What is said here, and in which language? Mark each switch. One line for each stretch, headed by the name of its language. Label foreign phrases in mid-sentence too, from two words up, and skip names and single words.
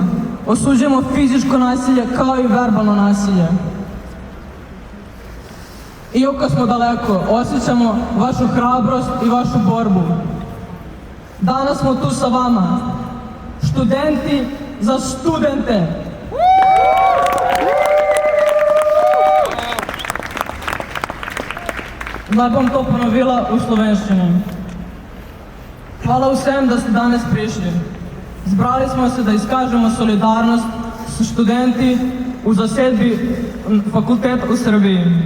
Croatian: Osuđujemo fizičko nasilje kao i verbalno nasilje. Iako smo daleko, osjećamo vašu hrabrost i vašu borbu. Danas smo tu sa vama. Studenti za studente.
Slovenian: Zdaj bom to ponovila v slovenščini. Hvala vsem, da ste danes prišli. Zbrali smo se da izkažemo solidarnost s študenti v zasedbi fakulteta v Srbiji.